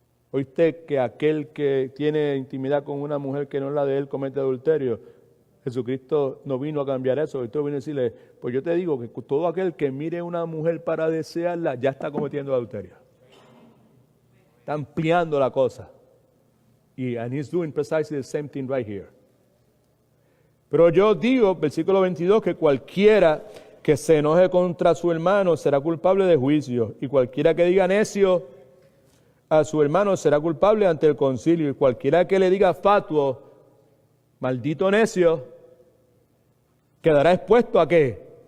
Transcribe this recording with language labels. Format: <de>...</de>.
<es>Oíste que aquel que tiene intimidad con una mujer que no es la de él comete adulterio. Jesucristo no vino a cambiar eso. Cristo vino a decirle, pues yo te digo que todo aquel que mire a una mujer para desearla ya está cometiendo adulterio. Está ampliando la cosa.</es> <en>And he's doing precisely the same thing right here.</en> <es>Pero yo digo, versículo 22, que cualquiera que se enoje contra su hermano será culpable de juicio. Y cualquiera que diga necio a su hermano será culpable ante el concilio. Y cualquiera que le diga fatuo, maldito necio, quedará expuesto ¿a qué?</es>